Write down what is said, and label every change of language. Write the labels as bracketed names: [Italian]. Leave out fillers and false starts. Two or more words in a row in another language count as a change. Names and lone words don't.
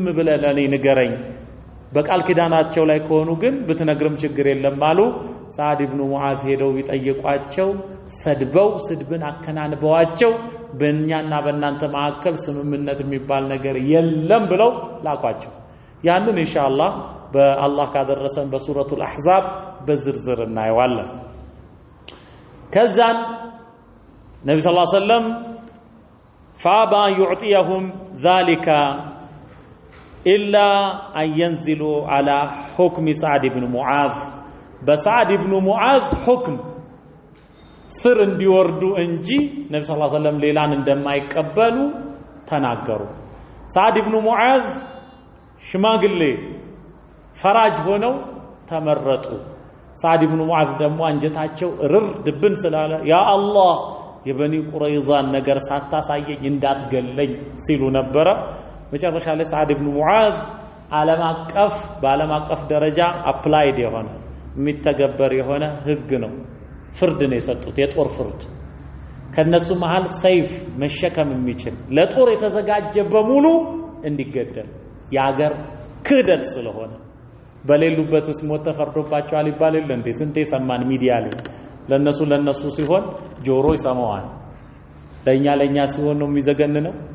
[Amharic] ብለህ ለኔ ንገረኝ በቃል ኪዳናቸው ላይ ከሆኑ ግን ብትነግርም ችግር የለም አሉ ሳዕድ ኢብኑ ሙዓዝ ሄደው ቢጠይቋቸው ሰድበው ስድብን አከናንበዋቸው በእኛና በእናንተ መካከል ስምምነት የሚባል ነገር የለም ብለው ላኳቸው ያንን ኢንሻአላህ በአላህ ካደረሰን በሱረቱል አሕዛብ በዝርዝር እናየዋለን ከዛን ነብዩ [Arabic] صلى الله عليه وسلم فابى يعطيهم ذلك إلا أن ينزلوا على حكم سعد بن معاذ بسعد بن معاذ حكم سر [Amharic] እንዲወርዱ እንጂ ነብዩ [Arabic] صلى الله عليه وسلم [Amharic] ሌላን እንደማይቀበሉ ተናገሩ [Arabic] سعد [Amharic] بن معاذ ሽማግሌ ፈራጅ ሆነው ተመረጡ سعد بن معاذ ደግሞ አንጀታቸው ርር ድብን ስላለ ያ አላህ የበኒ ቁረይዛን ነገር ሳታሳየኝ እንዳትገለኝ ሲሉ ነበር መጨረሻ ላይ سعد بن معاذ ዓለም አቀፍ ደረጃ አፕላይድ የሆነ የሚተገበር የሆነ ህግ ነው ፍርድ ነው የሰጡት የጦር ፍርድ ከነሱ መሃል ሰይፍ መሸከም የሚችል ለጦር የተዘጋጀ በሙሉ እንዲገደል ያገር ክህደት ስለሆነ በሌሉበትስ ሞት ተፈርዶባቸዋል ይባል የለ እንዴ ስንቴ ሰማን ሚዲያ ላይ ለነሱ ሲሆን ጆሮ ይሰማዋል ለኛ ሲሆን ነው የሚዘገንነው